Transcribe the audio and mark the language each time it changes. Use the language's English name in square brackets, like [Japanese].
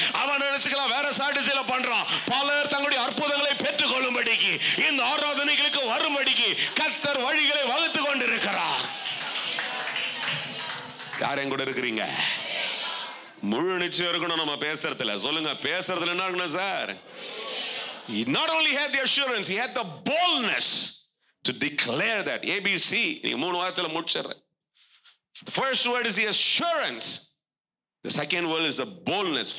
[Tamil] அவன் நினைச்சுக்கலாம் வேற ஸ்ட்ராட்டஜில பண்றான். பலர் தங்களுடைய அற்புதங்களை பெற்றுக் கொள்ளும்படிக்கு இந்த ஆராதனைகளுக்கு வரும்படிக்கு கர்த்தர் வழிகளை வகுத்து கொண்டிருக்கிறார். யார் என் கூட இருக்கிறீங்க? முழு நிச்சயம் இருக்கணும் நம்ம பேசுறதுல. சொல்லுங்க, பேசுறதுல என்ன இருக்கணும் sir? [English] He not only had the assurance, he had the boldness to declare that. [Tamil] ABC நீங்க 3 வாரத்துல முடிச்சிடுறேன். [English] The first word is the assurance. The second word is the boldness.